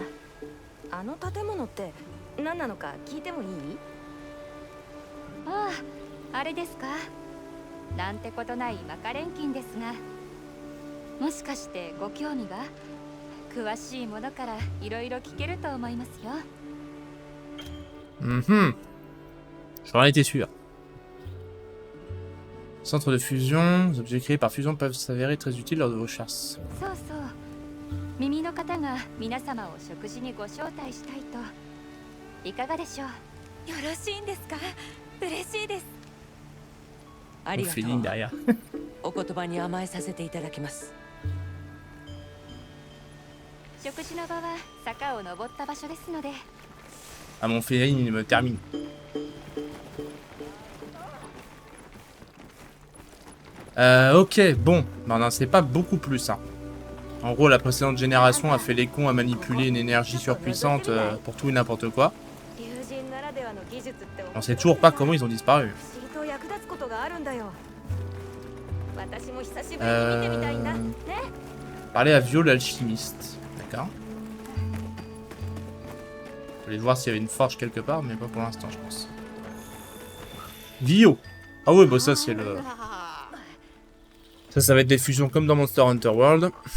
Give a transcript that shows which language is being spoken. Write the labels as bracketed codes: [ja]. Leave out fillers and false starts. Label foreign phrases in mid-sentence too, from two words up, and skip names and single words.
[ja] あの建物って何なのか聞いてもいい？ああ、あれですか。なんてことないマカレンキンですが、もしかしてご興味が？詳しいものからいろいろ聞けると思いますよ。 [fr] J'en étais sûr. Centre de fusion, les objets créés par fusion peuvent s'avérer très utiles lors de vos chasses. [ja] そうそう。耳の方が皆様を食事にご招待したいと。いかがでしょう？よろしいんですか？嬉しいです。あり [fr] Le [ja] がと [fr] feeling [ja] う。 [fr] derrière. [ja] お言葉に甘えさせていただきます。食事の場は坂を登った場所ですので。 [fr] Ah, mon feeling, il me termine. Ok, bon, on n'en sait pas beaucoup plus. Hein. En gros, la précédente génération a fait les cons à manipuler une énergie surpuissante pour tout et n'importe quoi. On sait toujours pas comment ils ont disparu. [ja] 私も久しぶりに見てみたいんだね。 [fr] Parler à Vio l'alchimiste. D'accord. Je voulais voir s'il y avait une forge quelque part, mais pas pour l'instant, je pense. Vio. Ah ouais, bah ça c'est le... Ça va être des fusions comme dans Monster Hunter World.